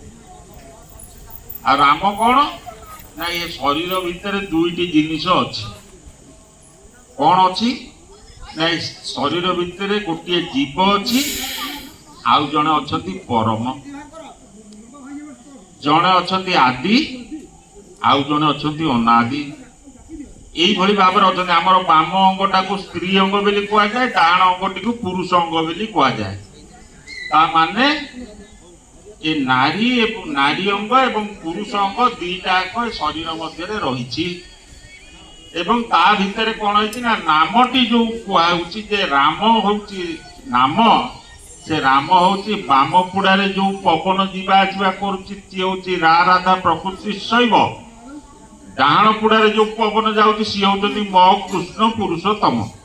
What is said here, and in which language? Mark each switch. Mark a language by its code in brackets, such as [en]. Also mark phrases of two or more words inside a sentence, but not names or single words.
[or] ଆଉ ରାମ କ'ଣ ନା ଏ ଶରୀର ଭିତରେ ଦୁଇଟି ଜିନିଷ ଅଛି କ'ଣ ଅଛି ନା ଏ ଶରୀର ଭିତରେ ଗୋଟିଏ ଜୀବ ଅଛି ଆଉ ଜଣେ ଅଛନ୍ତି ପରମ ଜଣେ ଅଛନ୍ତି ଆଦି ଆଉ ଜଣେ ଅଛନ୍ତି ଅନାଦି ଏଇଭାବେ ଭାବେ ଅଛନ୍ତି ଆମର ବାମ ଅଙ୍ଗଟାକୁ ସ୍ତ୍ରୀ ଅଙ୍ଗ ବୋଲି କୁହାଯାଏ ଡାହାଣ ଅଙ୍ଗଟିକୁ ପୁରୁଷ ଅଙ୍ଗ ବୋଲି କୁହାଯାଏ ତା ମାନେ ଏ ନାରୀ ଅଙ୍ଗ ଏବଂ ପୁରୁଷ ଅଙ୍ଗ ଦିଟା ଯାକ ଶରୀର ମଧ୍ୟରେ ରହିଛି ଏବଂ ତା ଭିତରେ କ'ଣ ହେଇଛି ନା ନାମଟି ଯୋଉ କୁହାଯାଉଛି ଯେ ରାମ ହଉଛି ନାମ ସେ ରାମ ହଉଛି ବାମ ପୁଡ଼ାରେ ଯୋଉ ପବନ ଯିବା ଆସିବା କରୁଛି ସିଏ ହଉଛି ରାଧା ପ୍ରକୃତି ଶୈବ ଡାହାଣ ପୁଡ଼ାରେ ଯୋଉ ପବନ ଯାଉଛି ସିଏ ହଉଛନ୍ତି ମୋ କୃଷ୍ଣ ପୁରୁଷୋତ୍ତମ